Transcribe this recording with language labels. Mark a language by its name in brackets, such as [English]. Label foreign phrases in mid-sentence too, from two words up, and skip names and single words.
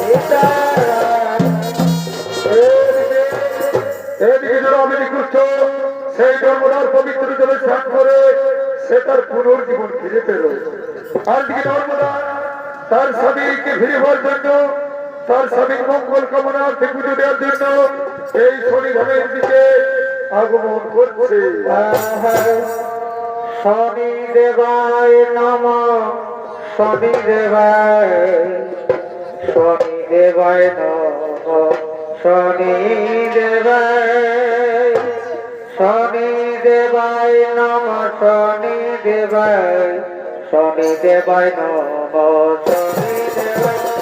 [Bangla] এদিকে যারা আমি নিকুষ্ট তার পুনর্জীবন ফিরে পেল। আর দিকে নর্মদা তার স্বামীকে ফিরে হওয়ার জন্য, তার স্বামীর মঙ্গল কামনার্থে পুজো দেওয়ার জন্য এই শনিধামের দিকে আগমন করছে। [Sanskrit] শনি দেবায় নমঃ, শনি দেবায়, শনি দেবায় নমঃ, শনি দেবায়, শনি দেবায় নমঃ, শনি দেবায়, শনি দেবায় নমঃ, শনি দেবায়,